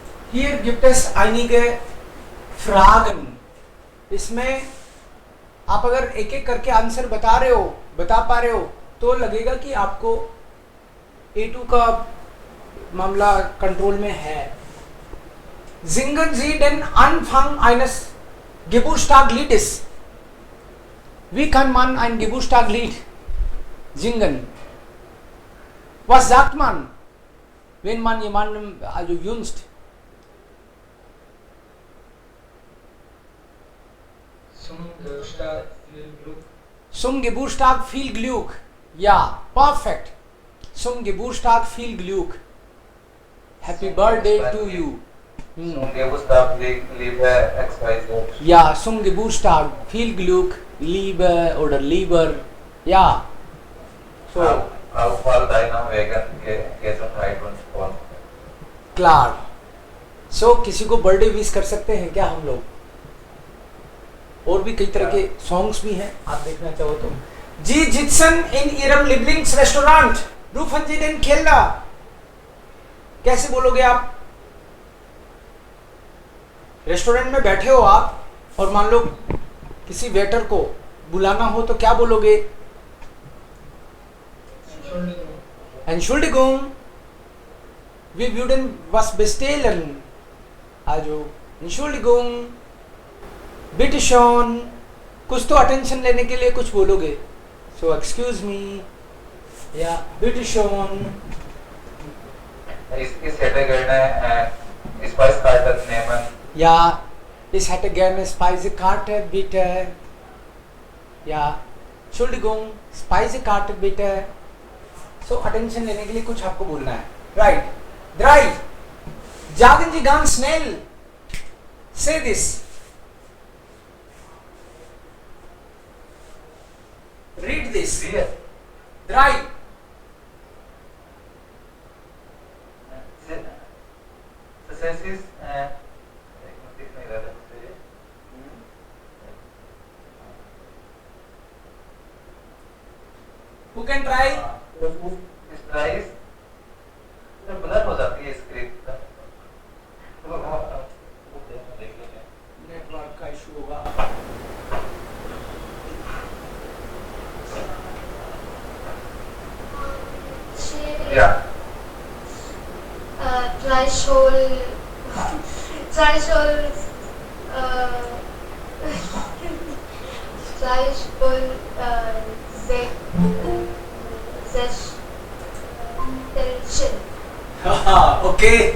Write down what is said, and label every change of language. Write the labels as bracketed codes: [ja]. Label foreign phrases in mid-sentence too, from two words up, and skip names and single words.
[de] Hier gibt es einige Fragen. [hi] इसमें आप अगर एक एक करके आंसर बता पा रहे हो तो लगेगा कि आपको A2 का मामला कंट्रोल में है. [de] Singen Sie den Anfang eines Geburtstagliedes. Wie kann man ein Geburtstaglied singen? Was sagt man, wenn man jemandem also wünscht? Zum Geburtstag viel Glück. Ja, perfect. Zum Geburtstag viel Glück. [en] Happy birthday to you. [de] Zum Geburtstag liebe XYZ. Ja, zum Geburtstag viel Glück, Liebe oder lieber. Ja. So. Auch für deinen Wegen Gesundheit und Sport. Klar. So, [hi] किसी को [en] birthday wish [hi] कर सकते हैं क्या हम लोग? और भी कई तरह के सॉन्ग्स भी हैं, आप देखना चाहो तो. [de] Sie sitzen in Ihrem Lieblings Restaurant rufen Sie den Kellner. [hi] कैसे बोलोगे आप? रेस्टोरेंट में बैठे हो आप और मान लो किसी वेटर को बुलाना हो तो क्या बोलोगे? [de] Entschuldigung, wir würden was bestellen. Also, Entschuldigung, bitte schon. [hi] कुछ तो अटेंशन लेने के लिए कुछ बोलोगे. [en] So, excuse me, [de] या bitte schon. Ich hätte gerne Speisekarte nehmen. Ja, ich hätte gerne Speisekarte bitte. Ja, Entschuldigung, Speisekarte bitte. So, [hi] अटेंशन लेने के लिए कुछ आपको बोलना है. [en] Right. [de] Drei. Sagen Sie ganz schnell. [en] Say this. Read this. [de] Drei. Das ist [en] Who can try? [hi] इस प्राइस ब्लर हो जाती है स्क्रिप्ट. नेटवर्क का इशू होगा. [de] Ja. [en] Threshold, Okay.